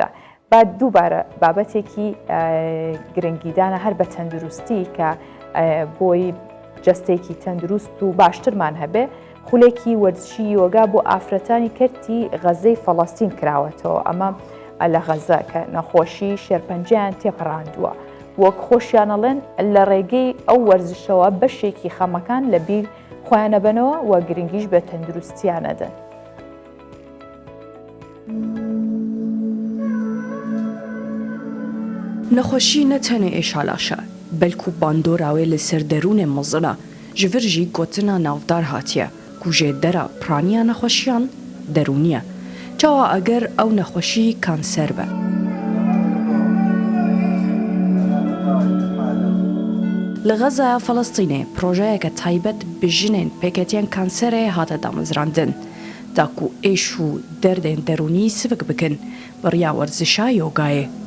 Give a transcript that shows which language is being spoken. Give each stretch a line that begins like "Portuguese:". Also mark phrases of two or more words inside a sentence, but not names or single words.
Central Kurdish: بعد دووبارە بابەتێکی گرنگیدانە هەر بە تەندروستی کە بۆی جەستێکی تەندروست و باشترمان هەبێ خولێکی وەرزشی یۆگا بۆ ئافرەتانی کەرتی غەزەی فەڵەستین کراوەتەوە ئەمە لە غەزە کە نەخۆشی شێرپەنجیان تێپەڕاندووە وەک خۆشیانەڵێن لە ڕێگەی ئەو وەرزشەوە بەشێکی خەمەکان لە بیر خۆیانەبنەوە و گرنگیش بە تەندروستیانەدەن.
Kurdish: نەخۆشی نەتەنێ ئێشالاشە بەلکو باندۆراوێ لەسەر دەروونێ مەزنە ji vir jî gotina navdar hatiye ku jê dera praniya nexweşiyan derûnî ye çawa eger ew nexweşî kanser be. Li Xezaya Felestînê projeyeke taybet bi jinên pêketiyên kanserê hate damezrandin da ku êş û derdên derûnî sivik bikin biriya werzişa yogayê.